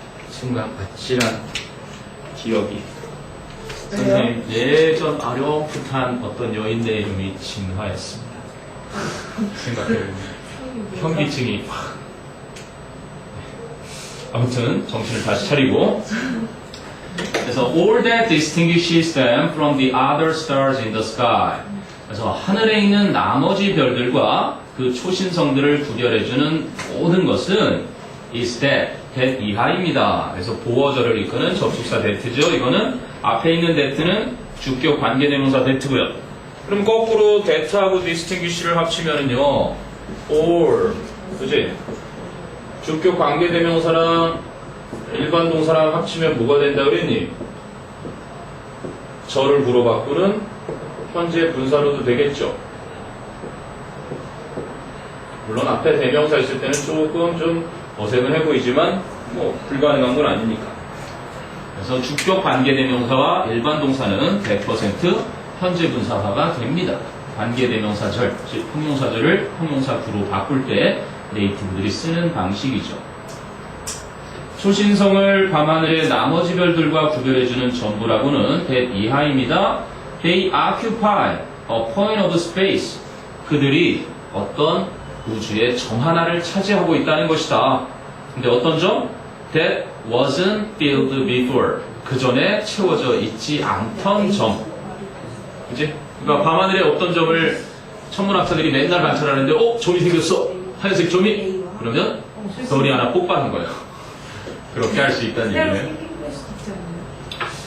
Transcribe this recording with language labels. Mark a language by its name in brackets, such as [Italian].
[Korean] 순간 아찔한 기억이. 선생님 예전 아령풋한 어떤 여인의 이름이 진화했습니다. 생각해보면 현기증이 확. 아무튼 정신을 다시 차리고. 그래서 [English] all that distinguishes them from the other stars in the sky. [Korean] 그래서 하늘에 있는 나머지 별들과 그 초신성들을 구별해주는 모든 것은 [English] is that [Korean] 이하입니다. 그래서 보어절을 이끄는 접속사 that죠. 이거는 앞에 있는 that는 주격 관계대명사 that고요. 그럼 거꾸로 that하고 distinguish를 합치면은요, all, 그지? 주격 관계대명사랑 일반 동사랑 합치면 뭐가 된다 그랬니? 절을 구로 바꾸는 현재 분사로도 되겠죠. 물론 앞에 대명사 있을 때는 조금 좀 어색은 해 보이지만 뭐 불가능한 건 아니니까. 그래서 주격 관계대명사와 일반 동사는 100% 현재 분사화가 됩니다. 관계대명사절, 즉 형용사절을 형용사구로 바꿀 때 네이티브들이 쓰는 방식이죠. 초신성을 밤하늘의 나머지 별들과 구별해주는 전부라고는 that 이하입니다. [English] They occupy a point of space. [Korean] 그들이 어떤 우주의 점 하나를 차지하고 있다는 것이다. 근데 어떤 점? [English] That wasn't filled before. [Korean] 그 전에 채워져 있지 않던 점. 그지? 그러니까 밤하늘에 어떤 점을 천문학자들이 맨날 관찰하는데, 점이 생겼어. 하얀색 점이. 그러면 별이 하나 뽑아는 거예요. 그렇게 할 수 있다는 새로 얘기예요. 생긴 걸 수도 있지 않나요?